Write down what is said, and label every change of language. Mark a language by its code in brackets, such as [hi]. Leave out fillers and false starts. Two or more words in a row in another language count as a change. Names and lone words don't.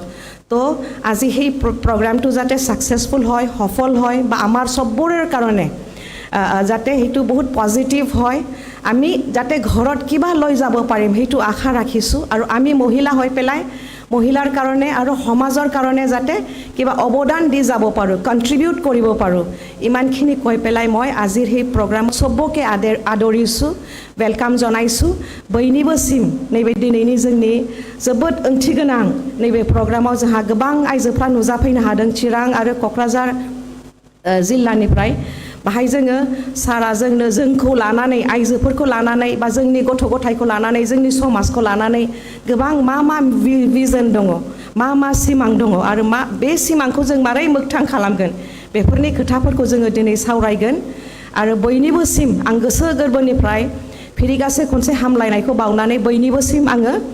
[as] তো আজি সেই প্ৰগ্ৰামটো যাতে ছাকচেছফুল হয়, সফল হয়, বা আমাৰ চববোৰৰ কাৰণে যাতে সেইটো বহুত পজিটিভ হয়, আমি যাতে ঘৰত কিবা লৈ যাব পাৰিম সেইটো আশা ৰাখিছোঁ। আৰু আমি মহিলা হৈ পেলাই মহিলাৰ কাৰণে আৰু সমাজৰ কাৰণে যাতে কিবা অৱদান দি যাব পাৰোঁ, কণ্ট্ৰিবিউট কৰিব পাৰোঁ, ইমানখিনি কৈ পেলাই মই আজিৰ সেই প্ৰগ্ৰাম চবকে আদৰিছোঁ, [brx] वेलकाम जनायसु बयनिबोसिम नैबे दिनैनि जोंनि जोबोद ओंथिगोनां नैबे प्रग्रामाव जोंहा गोबां आइजोफ्रा नुजाफैनो हादों चिरां आरो क'क्राझार जिल्लानिफ्राय बाहाय जोङो सारा जोंखौ लानानै आइजोफोरखौ लानानै बा जोंनि गथ' गथायखौ लानानै जोंनि समाजखौ लानानै गोबां मा भिजन दङ मा सिमां दङ आरो बे सिमांखौ जों मारै मोगथां खालामगोन बेफोरनि खोथाफोरखौ जोङो दिनै सावरायगोन आरो बयनिबोसिम आं गोसो गोरबोनिफ्राय फिरिगासे खनसे हामलायनायखौ बावनानै बयनिबोसिम आङो